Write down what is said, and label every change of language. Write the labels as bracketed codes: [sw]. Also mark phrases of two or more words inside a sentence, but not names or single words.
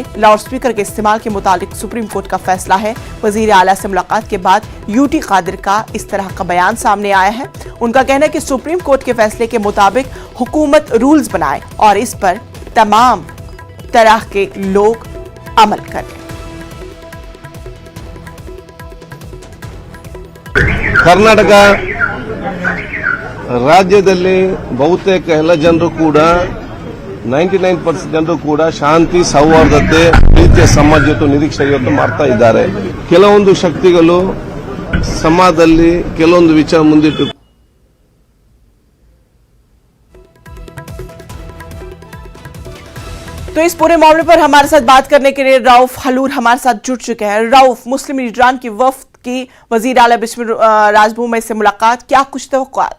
[ur] لاؤڈ اسپیکر کے استعمال کے متعلق سپریم کورٹ کا فیصلہ ہے۔ وزیر اعلیٰ سے ملاقات کے بعد یو ٹی قادر کا اس طرح کا بیان سامنے آیا ہے. ان کا کہنا ہے کہ سپریم کورٹ کے فیصلے کے مطابق حکومت رولز بنائے اور اس پر تمام طرح کے لوگ عمل کریں. [kn] ಕರ್ನಾಟಕ ರಾಜ್ಯದಲ್ಲಿ ಬಹುತೇಕ ಎಲ್ಲ ಜನರು ಕೂಡ 99% ಜನರು ಕೂಡ ಶಾಂತಿ ಸೌಹಾರ್ದತೆ ಪ್ರೀತಿಯ ಸಮಾಜ ಇವತ್ತು ನಿರೀಕ್ಷೆ ಇವತ್ತು ಮಾಡ್ತಾ ಇದ್ದಾರೆ. ಕೆಲವೊಂದು ಶಕ್ತಿಗಳು ಸಮಾಜದಲ್ಲಿ ಕೆಲವೊಂದು ವಿಚಾರ ಮುಂದಿಟ್ಟು [ur] تو اس پورے معاملے پر ہمارے ساتھ بات کرنے کے لیے رؤف حلور ہمارے ساتھ جڑ چکے ہیں. رؤف، مسلم لیڈران کی وفد کی وزیر اعلیٰ بسوراج ممبئی سے ملاقات، کیا کچھ توقعات?